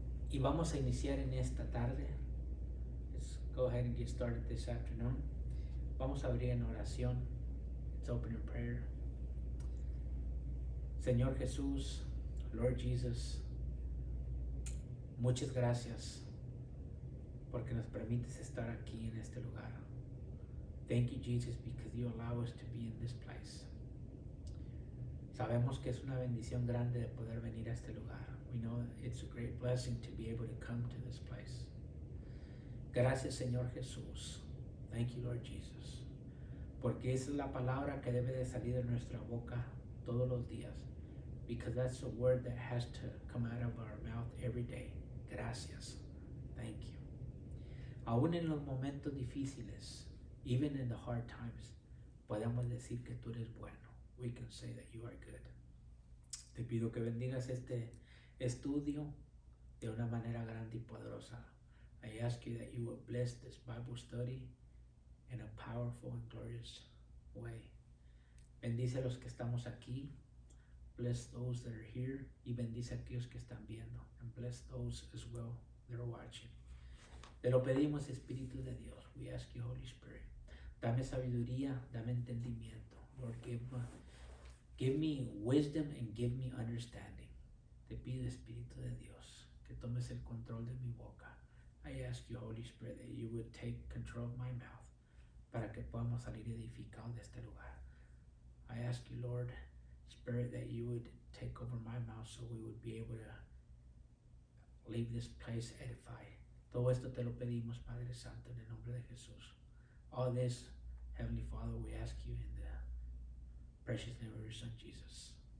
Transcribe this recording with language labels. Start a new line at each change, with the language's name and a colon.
Spanish: Y vamos a iniciar en esta tarde.
English: Let's go ahead and get started this afternoon.
Spanish: Vamos a abrir en oración.
English: Let's open in prayer.
Spanish: Señor Jesús,
English: Lord Jesus,
Spanish: muchas gracias porque nos permites estar aquí en este lugar.
English: Thank you, Jesus, because you allow us to be in this place.
Spanish: Sabemos que es una bendición grande de poder venir a este lugar.
English: We know it's a great blessing to be able to come to this place.
Spanish: Gracias, Señor Jesús.
English: Thank you, Lord Jesus.
Spanish: Porque esa es la palabra que debe de salir de nuestra boca todos los días.
English: Because that's a word that has to come out of our mouth every day.
Spanish: Gracias.
English: Thank you.
Spanish: Aún en los momentos difíciles,
English: even in the hard times,
Spanish: podemos decir que tú eres bueno.
English: We can say that you are good.
Spanish: Te pido que bendigas este estudio de una manera grande y poderosa.
English: I ask you that you will bless this Bible study in a powerful and glorious way.
Spanish: Bendice a los que estamos aquí.
English: Bless those that are here.
Spanish: Y bendice a aquellos que están viendo.
English: And bless those as well that are watching.
Spanish: Te lo pedimos, Espíritu de Dios.
English: We ask you, Holy Spirit.
Spanish: Dame sabiduría, dame entendimiento.
English: Lord, give me wisdom and give me understanding.
Spanish: Te pido, Espíritu de Dios, que tomes el control de mi boca.
English: I ask you, Holy Spirit, that you would take control of my mouth
Spanish: para que podamos salir edificados de este lugar.
English: I ask you, Lord, Spirit, that you would take over my mouth so we would be able to leave this place edified.
Spanish: Todo esto te lo pedimos, Padre Santo, en el nombre de Jesús.
English: All this, Heavenly Father, we ask you in the precious name of your Son, Jesus.